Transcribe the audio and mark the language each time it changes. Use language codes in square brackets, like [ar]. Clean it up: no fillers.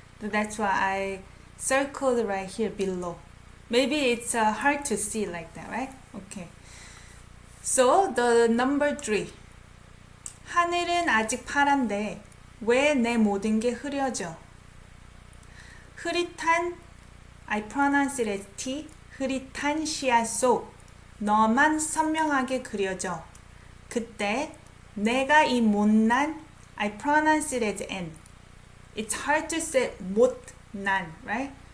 [en] That's why I circled right here below. Maybe it's hard to see like that, right? Okay. So the number 3. [ko] 하늘은 아직 파란데 왜 내 모든 게 흐려져? 흐릿한, [en] I pronounce it as T, [ko] 흐릿한 시야 속 너만 선명하게 그려져. 그때 내가 이 못난, [en] I pronounce it as N. It's hard to say 못난, right?